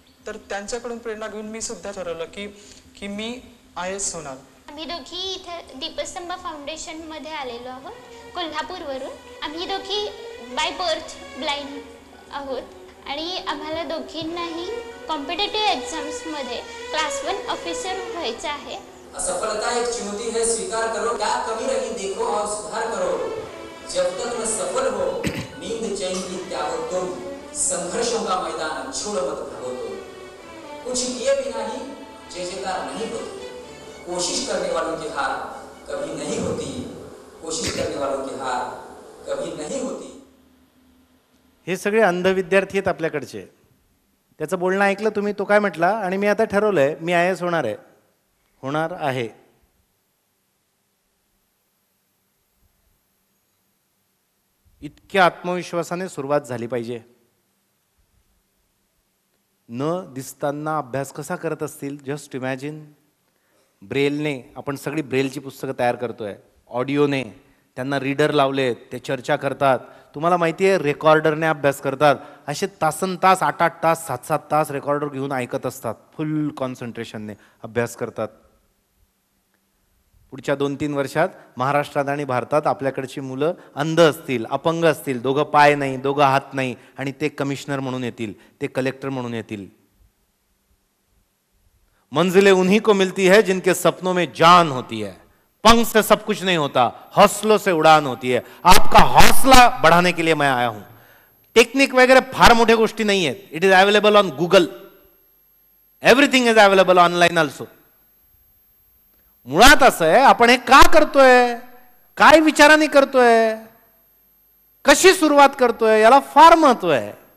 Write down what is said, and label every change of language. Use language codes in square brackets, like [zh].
[mr] तर त्यांच्याकडून प्रेरणा घेऊन मी सुद्धा ठरवलं की मी IAS होणार. आम्ही दोघी इथे दीपस्तंभ फाउंडेशनमध्ये आलेलो आहोत कोल्हापूरवरून. आम्ही दोघी बाय बर्थ ब्लाइंड आहोत आणि आम्हाला दोघींनाही कॉम्पिटेटिव्ह एक्झाम्समध्ये क्लास 1 ऑफिसर व्हायचं आहे. [hi] असफलता एक चुनौती है, स्वीकार करो. क्या कमी रही देखो और सुधार करो. जब तक न सफल हो नींद चैन की त्यागो तुम. संघर्षों का मैदान छोड़ मत भागो तुम. कुछ किए बिना ही जय जयकार नहीं होती. कोशिश करने वालों की हार कभी नहीं होती. कोशिश करने वालों की हार कभी नहीं होती. [mr] हे सगळे अंध विद्यार्थी आहेत आपल्याकडचे. त्याचं बोलणं ऐकलं तुम्ही? तो काय म्हटला? आणि मी आता ठरवलंय मी IAS होणार आहे. इतक्या आत्मविश्वासाने सुरुवात झाली पाहिजे. न दिसताना अभ्यास कसा करत असतील? [en] Just imagine. [mr] ब्रेलने आपण सगळी ब्रेलची पुस्तकं तयार करतोय, ऑडिओने त्यांना रीडर लावलेत, ते चर्चा करतात. तुम्हाला माहिती आहे रेकॉर्डरने अभ्यास करतात, असे तासन तास 8-8 तास 7-7 तास रेकॉर्डर घेऊन ऐकत असतात, फुल कॉन्सन्ट्रेशनने अभ्यास करतात. पुढच्या 2-3 वर्षात महाराष्ट्रात आणि भारतात आपल्याकडची मुलं अंध असतील, अपंग असतील, दोघं पाय नाही, दोघं हात नाही, आणि ते कमिशनर म्हणून येतील, ते कलेक्टर म्हणून येतील. [hi] मंजिलें उन्हीं को मिलती है जिनके सपनों में जान होती है. पंख से सब कुछ नहीं होता, हौसलों से उड़ान होती है. आपका हौसला बढ़ाने के लिए मैं आया हूं. [mr] टेक्निक वगैरह फार मोठ्या गोष्टी नाही आहेत. [en] It is available on Google. Everything is available online also. [mr] मुळात असं आहे, आपण हे का करतोय, काय विचाराने करतोय, कशी सुरुवात करतोय, याला फार महत्व आहे.